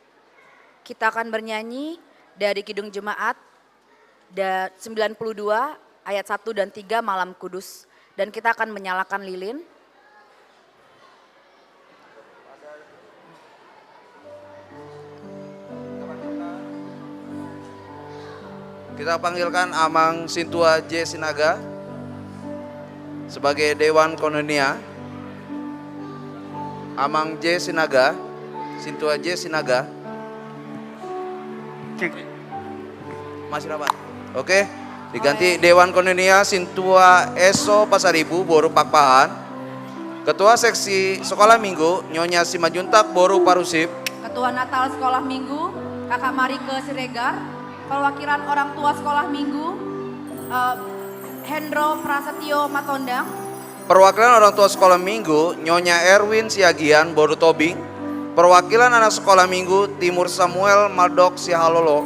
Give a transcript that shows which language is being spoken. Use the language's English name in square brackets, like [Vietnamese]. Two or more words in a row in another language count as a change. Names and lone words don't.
[Indonesian] Kita akan bernyanyi dari Kidung Jemaat 92 ayat 1 dan 3 Malam Kudus. Dan kita akan menyalakan lilin. Kita panggilkan Amang Sintua J. Sinaga sebagai Dewan Kononia. Amang J. Sinaga, Sintua J. Sinaga. Masih rapat? Oke, diganti Dewan Kononia Sintua Eso Pasaribu Boru Pakpahan. Ketua Seksi Sekolah Minggu Nyonya Simajuntak Boru Parusip. Ketua Natal Sekolah Minggu Kakak Marike Siregar. Perwakilan orang tua sekolah minggu Hendro Prasetyo Matondang. Perwakilan orang tua sekolah minggu Nyonya Erwin Siagian Boru Tobing. Perwakilan anak sekolah minggu Timur Samuel Maldok Sihalo.